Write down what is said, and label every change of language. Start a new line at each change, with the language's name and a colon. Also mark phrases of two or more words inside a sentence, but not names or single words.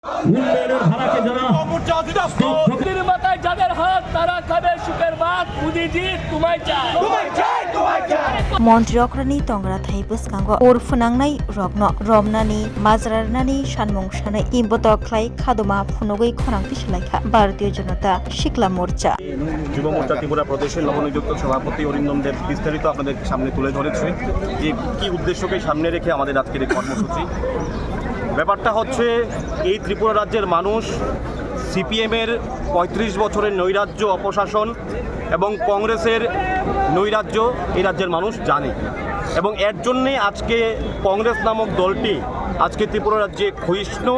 Bangla: উন্নয়নের ধারাকে যারা মাথায় যাদের হাত তারা খাবে সুখের ভাত মোদিজি তোমায় চায়
Kok Borok: मन्त्री अख्रानि तंग्रा थाइ बसखांगो और फुनांनाय रबनो रमनानि माजरारनानि सानमुं सानै इम्बतक ख्लाय खादमा फुनुगै खनांथि सलायखा भारतीय जनता शिखला मोर्चा
Bangla: যুব মোর্চা ত্রিপুরা প্রদেশের নবনিযুক্ত সভাপতি অরিন্দম দেব বিস্তারিত আপনাদের সামনে তুলে ধরেছে যে কী উদ্দেশ্যকে সামনে রেখে আমাদের আজকের এই কর্মসূচি। ব্যাপারটা হচ্ছে এই ত্রিপুরা রাজ্যের মানুষ সিপিএমের ৩৫ বছরের নৈরাজ্য অপশাসন এবং কংগ্রেসের নৈরাজ্য এই রাজ্যের মানুষ জানে এবং এর জন্যে আজকে কংগ্রেস নামক দলটি আজকে ত্রিপুরা রাজ্যে ক্ষয়িষ্ণু।